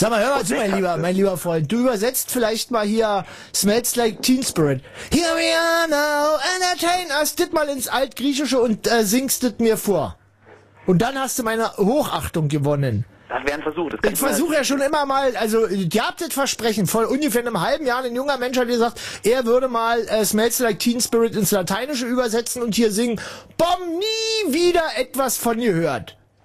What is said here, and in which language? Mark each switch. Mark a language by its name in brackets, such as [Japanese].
[German] Sag mal, hör mal zu, mein lieber Freund. Du übersetzt vielleicht mal hier Smells Like Teen Spirit. [English] Here we are now, entertain us. [German] Dit mal ins Altgriechische und singst dit mir vor. Und dann hast du meine Hochachtung gewonnen. Das wäre ein Versuch. Ich versuche ja schon immer mal, also ihr habt das Versprechen, vor ungefähr einem halben Jahr ein junger Mensch hat gesagt, er würde mal Smells Like Teen Spirit ins Lateinische übersetzen und hier singen, Bom, nie wieder etwas von ihr hört.